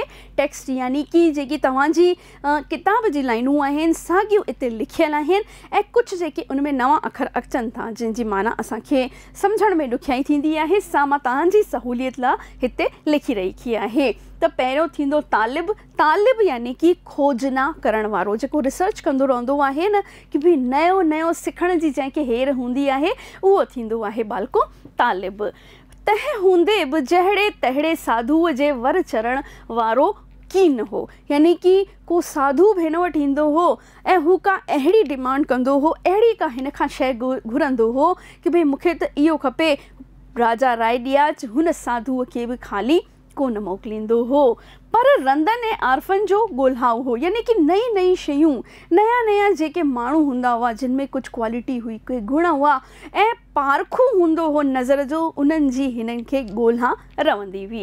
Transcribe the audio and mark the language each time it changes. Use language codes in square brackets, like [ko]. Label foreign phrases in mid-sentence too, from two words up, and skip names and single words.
[sd] टेक्स्ट यानी कि जेकी तव्हांजी किताब जी लाइनूं आहिनि साॻियूं हिते लिखियल आहिनि ऐं कुझु जेके उन में नवां अखर अचनि था जिन जी माना असांखे सम्झण में ॾुखियाई थींदी आहे, सा मां तव्हांजी सहूलियत लाइ हिते लिखी रखी आहे। त पहिरियों थींदो तालिब। तालिब यानी कि खोजना करण वारो, जेको रिसर्च कंदो रहंदो आहे न कि भई नयो नयो सिखण जी जंहिंखे हेर हूंदी आहे, उहो थींदो आहे बालको तालिब। तंहिं हूंदे बि जहिड़े तहिड़े साधुअ जे वर चरण वारो कीन हो, यानी कि को साधु भेण वटि ईंदो हो ऐं हू का अहिड़ी डिमांड कंदो हो, अहिड़ी का हिन खां शइ घुरंदो हो कि भई मूंखे त इहो खपे। राजा रायडियाच हुन साधुअ खे बि ख़ाली कोन मोकिलींदो हो, पर रंदन ऐं आरफन जो ॻोल्हाउ हो, यानी कि नई नई शयूं, नया नया जेके माण्हू हूंदा हुआ जिन में कुझु क्वालिटी हुई, कोई गुण हुआ ऐं पारखू हूंदो हो नज़र जो, उन्हनि जी हिननि खे ॻोल्हा रहंदी हुई।